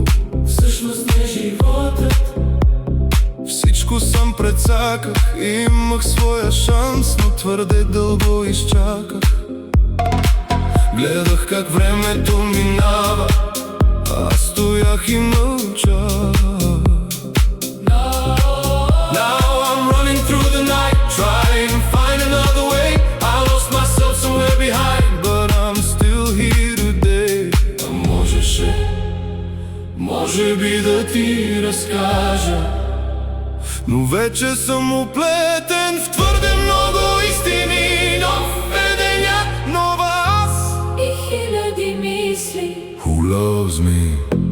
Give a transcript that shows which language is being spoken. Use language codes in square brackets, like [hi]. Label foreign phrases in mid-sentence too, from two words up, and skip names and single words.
[bg] Всъщност не животът. Всичко сам прецаках, имах своя шанс, но твърде дълго изчаках. Гледах как времето минава, а аз стоях и мълчах. [en] Now I'm running through the night, trying to find another way. I lost myself somewhere behind, but I'm still here today. [bg] А можеше, може би да ти разкажа, но вече съм оплетен в твърде много истини. Нов е денят, нова аз И хиляди мисли. [en] Who loves me?